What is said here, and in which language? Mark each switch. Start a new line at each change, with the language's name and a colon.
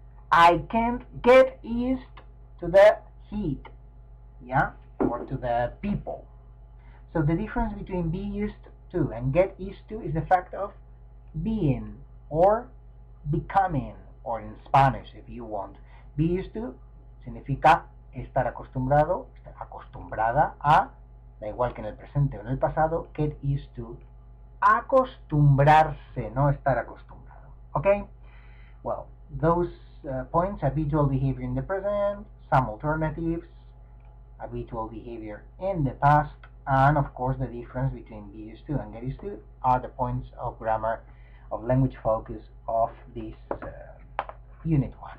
English: I can't get used to the heat, yeah, or to the people. So the difference between be used to and get used to is the fact of being or becoming, or in Spanish if you want. Be used to
Spanish: significa estar acostumbrado, estar acostumbrada a, da igual que en el presente o en el pasado,
English: get used to,
Spanish: acostumbrarse, no estar acostumbrado.
English: Okay? Well, those points: habitual behavior in the present, some alternatives, habitual behavior in the past, and of course the difference between be used to and get used to are the points of grammar, of language focus of this unit